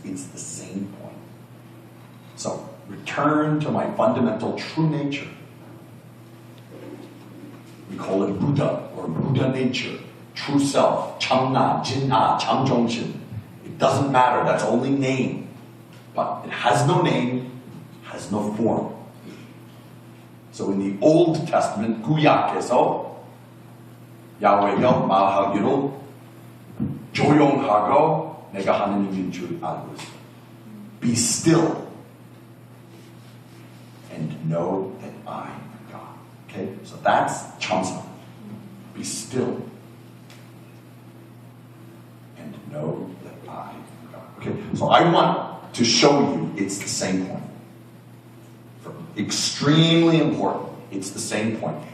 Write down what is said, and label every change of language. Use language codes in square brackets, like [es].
[en] It's the same point. So, return to my fundamental true nature. We call it Buddha or Buddha nature, true self, 참나, 진아, 참정신. It doesn't matter, that's only name. But it has no name, has no form. So in the Old Testament, [ko] 구약에서 야훼가 말하기로 조용하고 내가 하나님인 줄 알고 있어. [en] Be still and know that I am God. Okay? So that's 참선. Be still and know that I am God. Okay? So I want to show you it's the same point. Extremely important. It's the same point.